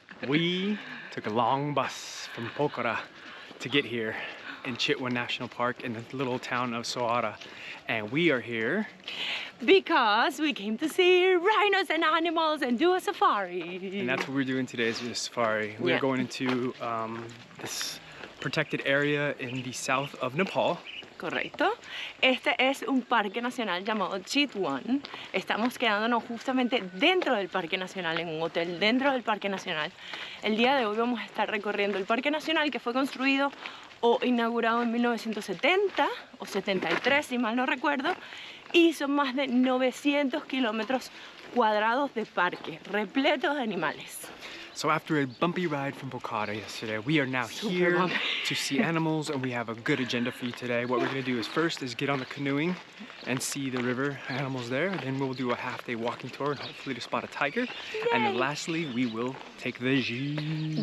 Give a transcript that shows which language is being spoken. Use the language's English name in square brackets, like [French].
[English] We took a long bus from Pokhara to get here in Chitwan National Park in the little town of Soara. And we are here because we came to see rhinos and animals and do a safari. And that's what we're doing today, is a safari. We're going into this protected area in the south of Nepal. [Spanish] Correcto. Este es un parque nacional llamado Chitwan. Estamos quedándonos justamente dentro del parque nacional, en un hotel dentro del parque nacional. El día de hoy vamos a estar recorriendo el parque nacional, que fue construido o inaugurado en 1970 o 73, si mal no recuerdo, y son más de 900 kilómetros cuadrados de parque, repletos de animales. [English] So after a bumpy ride from Pokhara yesterday, we are now here to see animals, and we have a good agenda for you today. What we're going to do is first is get on the canoeing and see the river animals there. Then we'll do a half-day walking tour and hopefully to spot a tiger. Yay. And then lastly, we will take the jeep.